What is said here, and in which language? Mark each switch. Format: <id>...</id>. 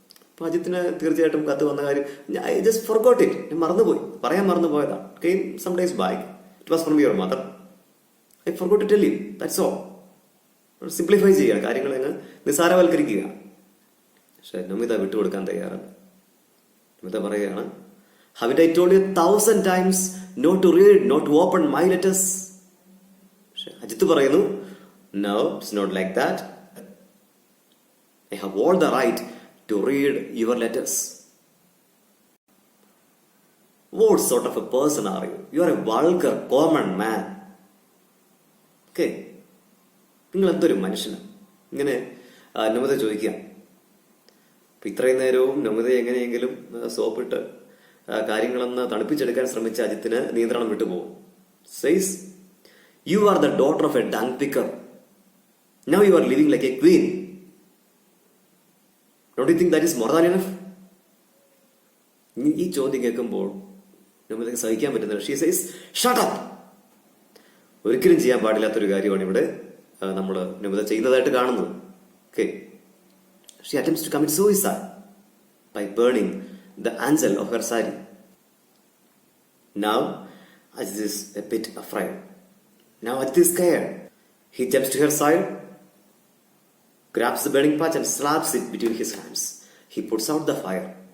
<ml>അപ്പൊ അജിത്തിന് തീർച്ചയായിട്ടും കത്ത് വന്ന കാര്യം</ml> <en>I just forgot it,</en> <ml>ഞാൻ മറന്നുപോയി, പറയാൻ മറന്നുപോയതാണ്.</ml> <en>Came some days back, it was from your mother, I forgot to tell you, that's all.</en> <ml>Simplify ചെയ്യുക, കാര്യങ്ങൾ അങ്ങ് നിസ്സാരവൽക്കരിക്കുക. പക്ഷെ നൊമിത വിട്ടുകൊടുക്കാൻ തയ്യാറല്ല. നൊമിത പറയുകയാണ്,</ml> <en>haven't I told you 1,000 times not to read, not to open my letters?</en> <ml>പക്ഷെ അജിത്ത് പറയുന്നു,</ml> <en>no, it's not like that. I have all the right to read your letters. What sort of a person are you? You are a vulgar, common man.</en> <ml>Okay? നിങ്ങൾ എന്തൊരു മനുഷ്യനാണ്? ഇങ്ങനെ നൊമിത ചോദിക്കുക. അപ്പൊ ഇത്രയും നേരവും നൊമിത എങ്ങനെയെങ്കിലും സോപ്പിട്ട് കാര്യങ്ങളൊന്ന് തണുപ്പിച്ചെടുക്കാൻ ശ്രമിച്ച അജിത്തിന് നിയന്ത്രണം വിട്ടുപോകും.</ml> <en>Says, you are the daughter of a dung picker. Now you are living like a queen. Don't you think that is more than enough?</en> <ml>ഈ ചോദ്യം കേൾക്കുമ്പോൾ നൊമിതയ്ക്ക് സഹിക്കാൻ പറ്റുന്നില്ല.</ml> <en>She says, shut up.</en> <ml>ഒരിക്കലും ചെയ്യാൻ പാടില്ലാത്തൊരു കാര്യമാണ് ഇവിടെ നമ്മൾ നൊമിത ചെയ്യുന്നതായിട്ട് കാണുന്നത്.</ml> <en>Okay. She attempts to commit suicide by burning the ansel of her sari. Now Ajit is a bit afraid. Now Ajit is scared. He jumps to her side, grabs the burning patch and slaps it between his hands. He puts out the fire.</en>